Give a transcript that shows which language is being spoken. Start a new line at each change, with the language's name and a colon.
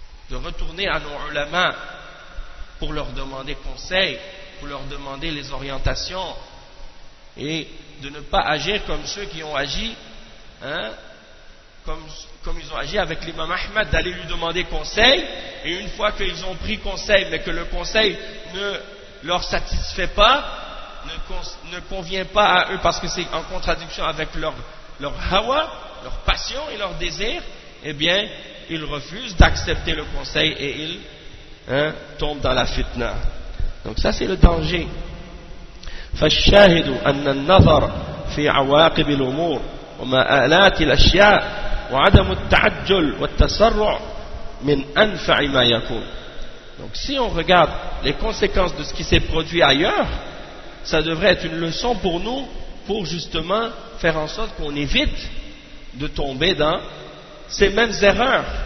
French: De retourner à nos ulama pour leur demander conseil, pour leur demander les orientations et de ne pas agir comme ceux qui ont agi, hein, comme ils ont agi avec l'imam Ahmad, d'aller lui demander conseil, et une fois qu'ils ont pris conseil mais que le conseil ne leur satisfait pas, ne convient pas à eux parce que c'est en contradiction avec leur hawa, leur passion et leur désir, eh bien ils refusent d'accepter le conseil et ils tombent dans la fitna. Donc ça c'est le danger.
Arabic: فالشاهد أن النظر في عواقب الأمور ومآلات الأشياء وعدم التعجل والتسرع من أنفع ما يكون.
French: Donc si on regarde les conséquences de ce qui s'est produit ailleurs, ça devrait être une leçon pour nous, pour justement faire en sorte qu'on évite de tomber dans ces mêmes erreurs.